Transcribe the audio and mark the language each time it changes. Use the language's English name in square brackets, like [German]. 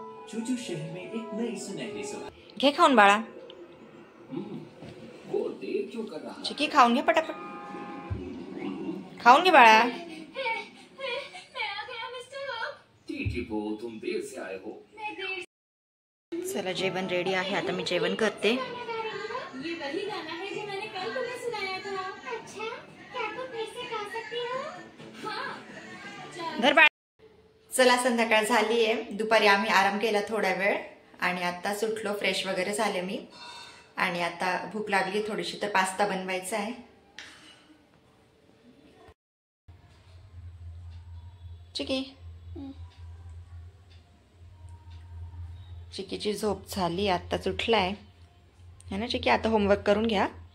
[Hindi] चूचू शहर में एक नई सुनहरी सुबह. [Marathi] घे खाऊन बाळा. [Hindi] बोल देर क्यों कर रहा है? [Marathi] चिकी खाऊन घे पटापट, खाऊन घे बाळा. [Hindi] मैं आ गया मिस्टर होप. टीटीपो, तुम देर से आए हो. मैं देर [Marathi] चला जेवण रेडी आहे, आता मी जेवण करते. [Hindi] ये वही गाना है जो मैंने कल तुम्हें सुनाया था. अच्छा, क्या तुम फिर से गा सकती हो? हाँ. चल. [Marathi] धर बाळ. चला संध्याकाळ झाली आहे. दुपारी आम्ही आराम केला थोडा वेळ आणि आता सुटलो, फ्रेश वगैरे झाले मी. आणि आता भूक लागली थोडीशी, तर पास्ता बनवायचा आहे. चिकी, चिकीची झोप झाली, आत्ताच उठलाय है ना चिकी. आता होमवर्क करून घ्या,